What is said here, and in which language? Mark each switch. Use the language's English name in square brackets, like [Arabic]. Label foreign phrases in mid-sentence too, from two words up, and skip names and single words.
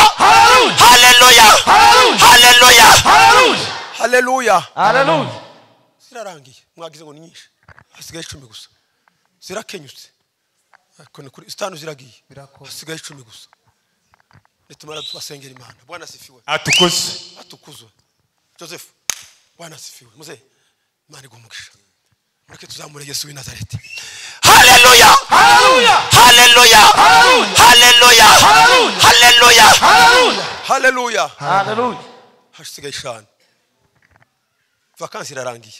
[Kinyarwanda] Haleluya! Haleluya! Haleluya! Haleluya. Zirarangiye. Mwagize ngo ni nyinshi. Hasigaye 10 gusa. Zirakenyutse. Ariko ni kuri 5 ziragiye. Hasigaye 10 gusa. Nitumara tubasengera Imana. [Swahili] Bwana asifiwe. Atukuzwe. Joseph. Bwana asifiwe. [Kinyarwanda] Muze Imana igumugisha. Mureke tuzamure Yesu w'i Nazareti. Haleluya! Haleluya! Haleluya! Haleluya! Haleluya! Haleluya! Haleluya. Hasigaye 5. Vakansi irarangiye.